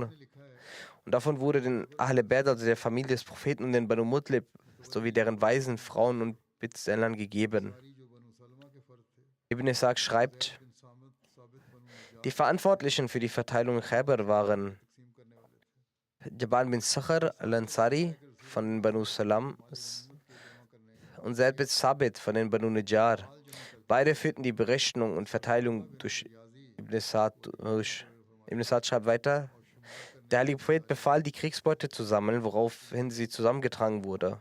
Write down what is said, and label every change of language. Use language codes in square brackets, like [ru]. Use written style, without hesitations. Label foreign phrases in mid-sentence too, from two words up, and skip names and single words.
[de] Und davon wurde den [ur] اہل بیت, [de] also der Familie des Propheten, und den Banu Mutlib sowie deren Waisen, Frauen und Bittstellern gegeben. Ibn Ishaq schreibt, die Verantwortlichen für die Verteilung in Khaybar waren Jaban bin Sakhr al-Ansari von den Banu Salam und Zaid bin Sabit von den Banu Najjar. Beide führten die Berechnung und Verteilung durch Ibn Sa'd durch. Ibn Sa'd schreibt weiter, der heilige Prophet befahl, die Kriegsbeute zu sammeln, woraufhin sie zusammengetragen wurde.